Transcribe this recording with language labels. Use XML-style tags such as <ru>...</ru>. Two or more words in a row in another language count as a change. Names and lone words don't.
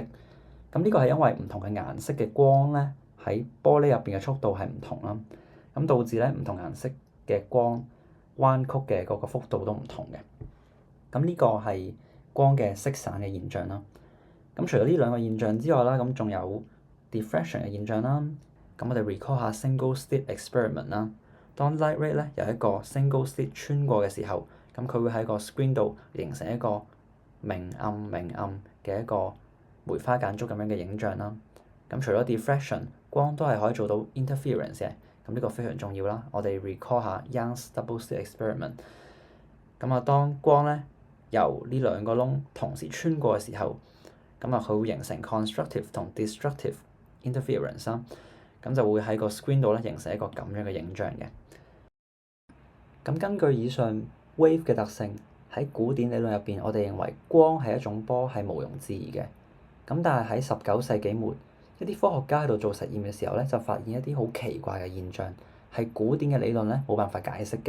<yue>咁呢個係因為唔同嘅顏色嘅光咧喺玻璃入邊嘅速度係唔同啦，咁導致咧唔同顏色嘅光彎曲嘅嗰個幅度都唔同嘅。咁呢個係光嘅色散嘅現象啦。咁除咗呢兩個現象之外啦，咁仲有 diffraction 嘅現象啦。咁我哋 recall 下</yue> <en>single slit experiment</en> <yue>啦。當</yue> <en>light ray</en> <yue>咧由一個</yue> <en>single slit</en> <yue>穿過嘅時候，咁佢會喺個 screen 度形成一個明暗明暗嘅一個梅花間竹咁樣嘅影像啦。咁除咗 diffraction， 光都係可以做到 interference 嘅。咁呢個非常重要啦。我哋 recall 下</yue> <en>Young's double slit experiment。</en> <yue>咁啊，當光咧由呢兩個窿同時穿過嘅時候，咁啊佢會形成 constructive 同</yue> <en>destructive interference</en> <yue>啦。咁就會喺個 screen 度咧形成一個咁樣嘅影像嘅。咁根據以上 wave 嘅特性，喺古典理論入邊，我哋認為光係一種波係毋庸置疑嘅。咁但係喺19世紀末，一啲科學家喺度做實驗嘅時候咧，就發現一啲好奇怪嘅現象，係古典嘅理論咧冇辦法解釋嘅。</yue>